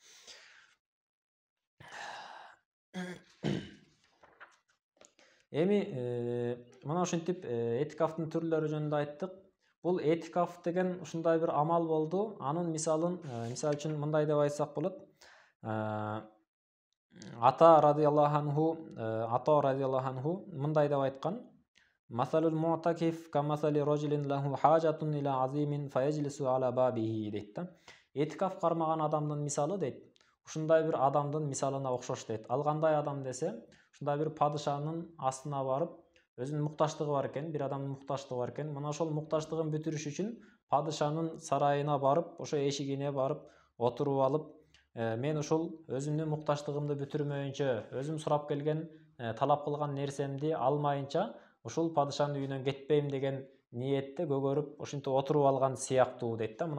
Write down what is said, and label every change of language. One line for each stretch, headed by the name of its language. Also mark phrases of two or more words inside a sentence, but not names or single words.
Kyrgyz: Эми мына ушинтип этикафтын түрлөрү жөнүндө айттык. Бул этикаф деген ушундай бир амал болду. Анын мисалы үчүн мындай деп айтсак болот. Ата
Arabic: رضي الله عنه
Kyrgyz: мындай деп айткан:
Arabic: "مثل المعتكف كمثل رجل له حاجة إلى عظيم فيجلس على بابه"
Kyrgyz: дейт да. Этикаф кармаган адамдын мисалы дейт, ушундай бир адамдын мисалына окшош дейт. Ал кандай адам десе, ушундай бир падышанын астына барып, өзүнүн муктаждыгы бар экен, бир адамдын муктаждыгы бар экен. Мына ошол муктаждыгын бүтүрүш үчүн падышанын сарайына барып, ошо эшигине барып отуруп алып, мен ушул өзүмдүн муктаждыгымды бүтүрмөйүнчө, өзүм сурап келген, талап кылган нерсемди алмайынча ушул падышанын үйүнөн кетпейм деген ниетте көгөрүп, ушинтип отуруп алган сыяктуу дейт да.